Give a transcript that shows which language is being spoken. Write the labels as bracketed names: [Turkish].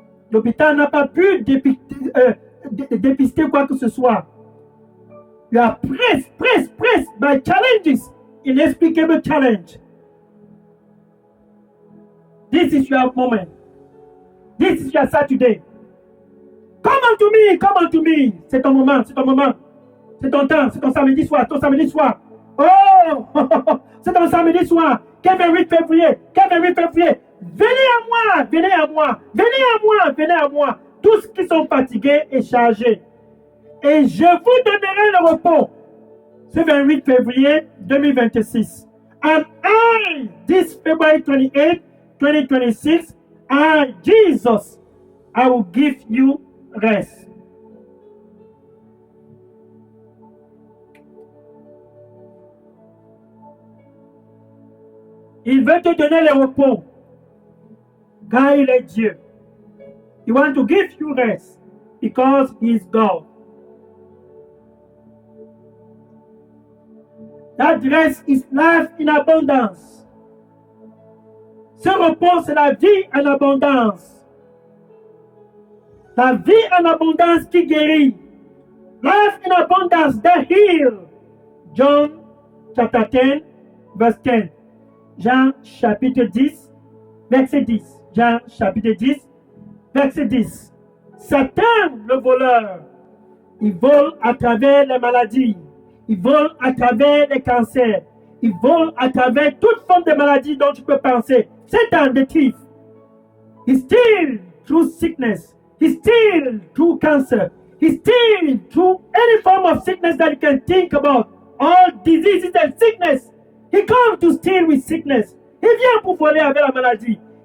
[French] L'hôpital n'a pas pu dépister quoi que ce soit. [English] You are pressed by challenges, inexplicable challenge. This is your moment. This is your Saturday. Come unto me. [French] C'est ton moment. C'est ton temps, c'est ton samedi soir. Oh, c'est ton samedi soir. Quel 28 février. Venez à moi. Tous qui sont fatigués et chargés. Et je vous donnerai le repos. Ce 28 février 2026. [English] And I, this February 28, 2026, I, Jesus, I will give you rest. [French] Il veut te donner le repos, car il est Dieu. [English] He wants to give you rest, because he is God. That rest is life in abundance. [French] Ce repos, c'est la vie en abondance. La vie en abondance qui guérit. [English] Life in abundance that heal. John chapter 10, verse 10. [French] Jean chapitre 10, verset 10. Jean chapitre 10, verset 10. Satan, le voleur, il vole à travers les maladies. Il vole à travers les cancers. Il vole à travers toute forme de maladie dont tu peux penser. [English] Satan, the thief, he steals through sickness. He steals through cancer. He steals through any form of sickness that you can think about. All diseases and sickness. He comes to steal with sickness. [French] Il vient pour voler avec la maladie.